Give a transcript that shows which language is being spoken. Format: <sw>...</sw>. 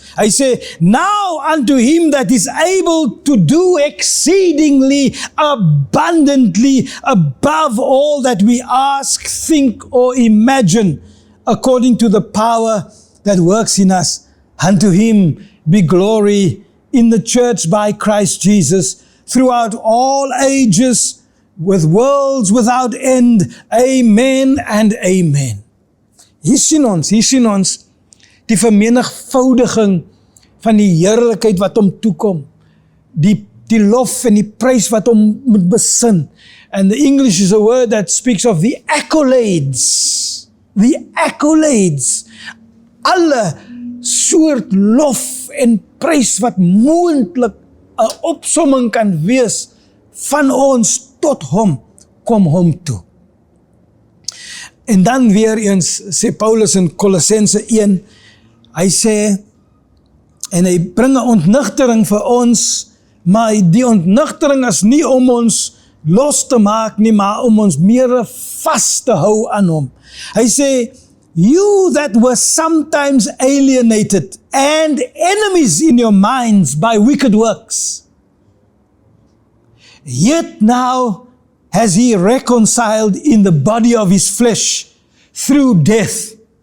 <af>Hy sê,</af> <en>now unto him that is able to do exceedingly abundantly above all that we ask, think or imagine, according to the power that works in us. Unto him be glory in the church by Christ Jesus throughout all ages, with worlds without end. Amen and amen.</en> <af>Hier sien ons die vermenigvoudiging van die heerlikheid wat hom toekom, die lof en die prys wat hom moet besin.</af> <en>And the English is a word that speaks of the accolades. The accolades.</en> <af>Alle soort lof en prys wat moontlik 'n opsomming kan wees van ons tot hom, kom hom toe. En dan weer eens sê Paulus in Kolossense 1, hy sê, en hy bring 'n ontnigtering vir ons, maar die ontnigtering is nie om ons los te maak nie, maar om ons meer vas te hou aan hom. Hy sê,</af> <en>you that were sometimes alienated and enemies in your minds by wicked works, yet now has he reconciled in the body of his flesh through death.</en>